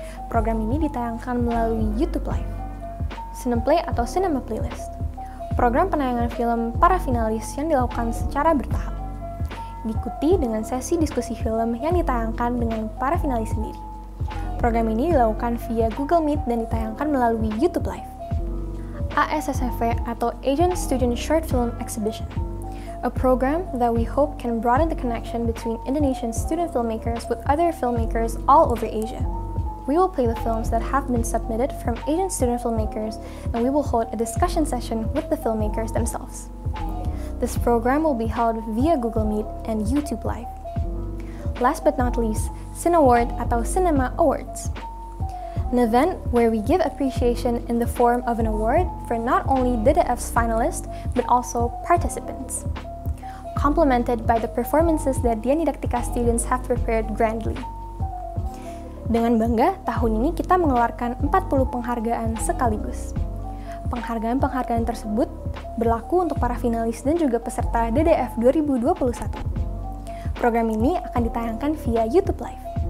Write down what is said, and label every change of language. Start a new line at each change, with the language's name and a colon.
Indonesian: Program ini ditayangkan melalui YouTube Live. Cineplay atau Cinema Playlist, program penayangan film para finalis yang dilakukan secara bertahap. Diikuti dengan sesi diskusi film yang ditayangkan dengan para finalis sendiri. Program ini dilakukan via Google Meet dan ditayangkan melalui YouTube Live.
English: ASSFV atau Asian Student Short Film Exhibition, a program that we hope can broaden the connection between Indonesian student filmmakers with other filmmakers all over Asia. We will play the films that have been submitted from Asian student filmmakers, and we will hold a discussion session with the filmmakers themselves. This program will be held via Google Meet and YouTube Live. Last but not least, Cineward atau Cinema Awards, an event where we give appreciation in the form of an award for not only DDF's finalists, but also participants, complemented by the performances that Dianidaktika students have prepared grandly.
Indonesian: Dengan bangga, tahun ini kita mengeluarkan 40 penghargaan sekaligus. Penghargaan-penghargaan tersebut berlaku untuk para finalis dan juga peserta DDF 2021. Program ini akan ditayangkan via YouTube Live.